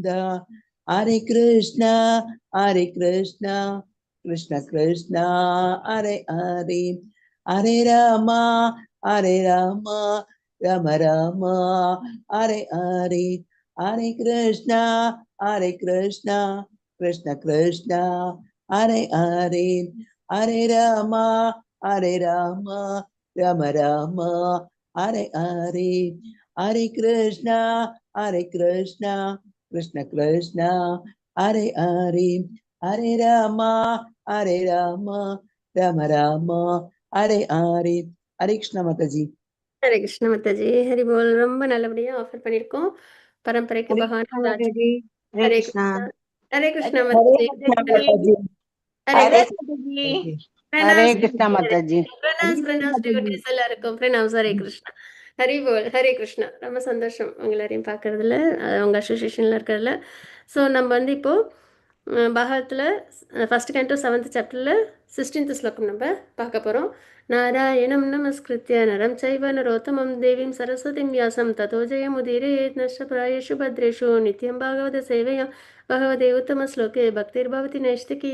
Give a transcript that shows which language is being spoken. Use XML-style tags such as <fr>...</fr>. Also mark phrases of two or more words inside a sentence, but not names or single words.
<sa>हरे कृष्ण कृष्ण कृष्ण हरे हरे हरे राम राम राम हरे हरे हरे कृष्ण कृष्ण कृष्ण हरे हरे हरे राम राम राम हरे हरे हरे कृष्ण कृष्ण कृष्ण हरे हरे हरे राम राम राम हरे हरे.</sa> <hi>हरे कृष्ण माताजी. हरे कृष्ण माता जी हरि बोल.</hi> <ta>ரொம்ப நல்லபடியா ஆஃபர் பண்ணிருக்கோம். பரம்பரைக்கு பகவான் ராஜ்.</ta> <hi>हरे कृष्ण हरे कृष्ण माता जी. हरे कृष्ण माता जी.</hi> <ta>डिवोटीஸ் எல்லாருக்கும் பிரணாம்.</ta> <hi>हरे कृष्ण</hi> <ta>ஹரி போல். ஹரே கிருஷ்ணா. ரொம்ப சந்தோஷம் உங்க எல்லாரையும் பார்க்கறதுல, உங்க அசோசியேஷன்ல இருக்கிறதுல. ஸோ நம்ம வந்து இப்போ பாகவத்தில்</ta> <en>first canto</en> <ta>7th சாப்டரில் 16th ஸ்லோகம் நம்ம பார்க்க போகிறோம்.</ta> <sa>नारायणं नमस्कृत्य नरं चैव नरोत्तमम् देवीं सरस्वतीं व्यासं ततो जयमुदीरयेत् नष्टप्रायेषु भद्रेषु नित्यं भागवत सेवया भगवते उत्तम श्लोके भक्तिर्भवति नैष्ठिकी.</sa>